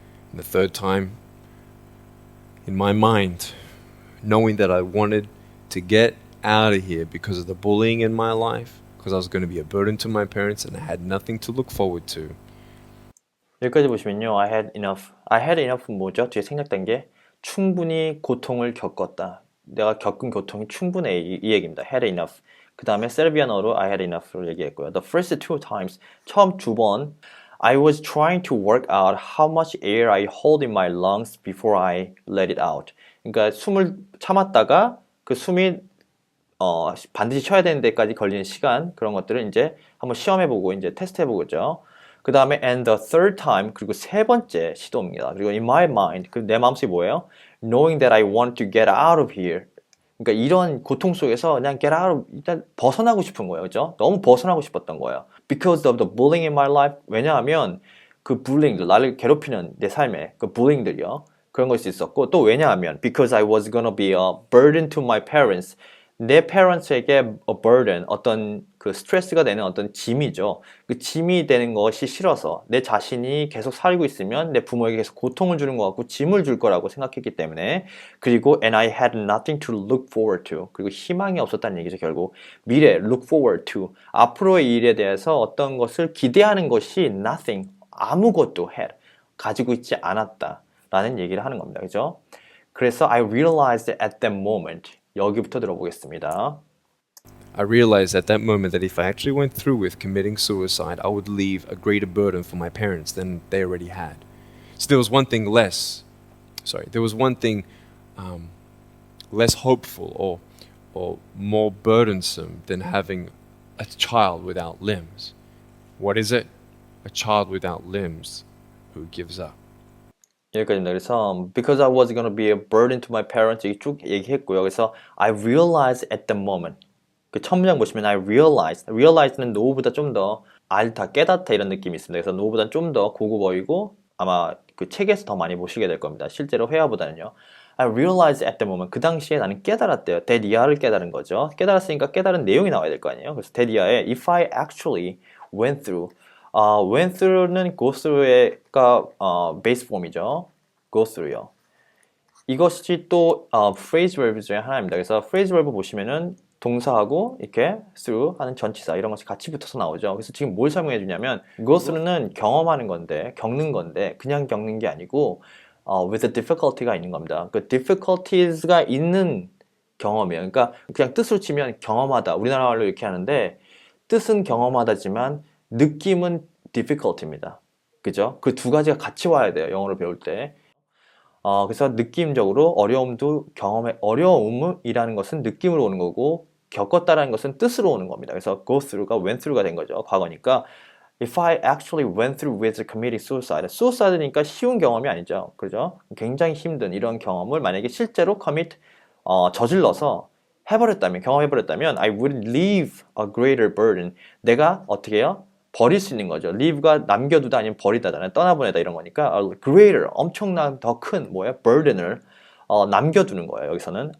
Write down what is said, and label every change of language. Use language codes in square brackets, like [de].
[en] And the third time, in my mind, knowing that I wanted to get out of here because of the bullying in my life, because I was going to be a burden to my parents and I had nothing to look forward to. [ko] 여기까지 보시면요. [en] I had enough. I had enough [ko] 뭐죠? 뒤에 생략된 게 충분히 고통을 겪었다. 내가 겪은 고통이 충분해 이 얘기입니다. [en] had enough. [ko] 그 다음에 세르비아어로 I had enough를 얘기했고요. [en] The first 2 times, [ko] 처음 2번 [en] I was trying to work out how much air I hold in my lungs before I let it out. [ko] 그러니까 숨을 참았다가 그 숨이 반드시 쉬어야 되는 데까지 걸리는 시간 그런 것들을 이제 한번 시험해보고 이제 테스트해보고죠. 그 다음에 [en] and the third time [ko] 그리고 세 번째 시도입니다. 그리고 [en] in my mind [ko] 그 내 마음속이 뭐예요? [en] Knowing that I want to get out of here. [ko] 그러니까 이런 고통 속에서 그냥 get out of, 일단 벗어나고 싶은 거예요. 그죠? 너무 벗어나고 싶었던 거예요. [en] Because of the bullying in my life. [ko] 왜냐하면 그 bullying들, 나를 괴롭히는 내 삶에 그 bullying들이요. 그런 것이 있었고 또 왜냐하면 [en] because I was gonna be a burden to my parents. [ko] 내 parents에게 a burden, 어떤 그 스트레스가 되는 어떤 짐이죠. 그 짐이 되는 것이 싫어서 내 자신이 계속 살고 있으면 내 부모에게 계속 고통을 주는 것 같고 짐을 줄 거라고 생각했기 때문에 그리고 [en] and I had nothing to look forward to [ko] 그리고 희망이 없었다는 얘기죠. 결국 미래, look forward to 앞으로의 일에 대해서 어떤 것을 기대하는 것이 nothing, 아무것도 had, 가지고 있지 않았다라는 얘기를 하는 겁니다. 그죠? [en] 그래서 I realized at that moment. [ko] 여기부터 들어보겠습니다. [en] I realized at that moment that if I actually went through with committing suicide, I would leave a greater burden for my parents than they already had. So there was one thing there was one thing less hopeful or more burdensome than having a child without limbs. What is it? A child without limbs who gives up. [ko] 여기까지입니다. 그래서 [en] because I was going to be a burden to my parents [ko] 이렇게 쭉 얘기했고요. [en] 그래서 I realized at the moment. [ko] 그 첫 문장 보시면 I realize는 know보다 좀 더 알다, 깨닫다 이런 느낌이 있습니다. 그래서 know보다 좀 더 고급어이고 아마 그 책에서 더 많이 보시게 될 겁니다. 실제로 회화보다는요. I realized at the moment. 그 당시에 나는 깨달았대요. that 이하를 깨달은 거죠. 깨달았으니까 깨달은 내용이 나와야 될 거 아니에요. 그래서 [en] that 이하에 if I actually went through went through는 go through가 베이스 폼이죠. go through요. [ko] 이것이 또 phrase verb 중에 하나입니다. 그래서 phrase verb 보시면은 동사하고 이렇게 through 하는 전치사 이런 것이 같이 붙어서 나오죠. 그래서 지금 뭘 설명해 주냐면 go through는 경험하는 건데 겪는 건데 그냥 겪는 게 아니고 with a difficulty가 있는 겁니다. 그 difficulties가 있는 경험이에요. 그러니까 그냥 뜻으로 치면 경험하다. 우리나라 말로 이렇게 하는데 뜻은 경험하다지만 느낌은 difficulty입니다. 그죠? 그 두 가지가 같이 와야 돼요. 영어를 배울 때. 그래서 느낌적으로 어려움이라는 것은 느낌으로 오는 거고 겪었다라는 것은 뜻으로 오는 겁니다. 그래서 go through가 went through가 된 거죠. 과거니까 [en] if I actually went through with committing suicide. [ko] suicide니까 쉬운 경험이 아니죠. 그죠? 굉장히 힘든 이런 경험을 만약에 실제로 commit 저질러서 경험해버렸다면 [en] I would leave a greater burden. [ko] 내가 어떻게 해요? 버릴 수 있는 거죠. leave가 남겨두다 아니면 버리다잖아요. 떠나보내다 이런 거니까 greater, 엄청난 더 큰 burden을 남겨두는 거예요. 여기서는.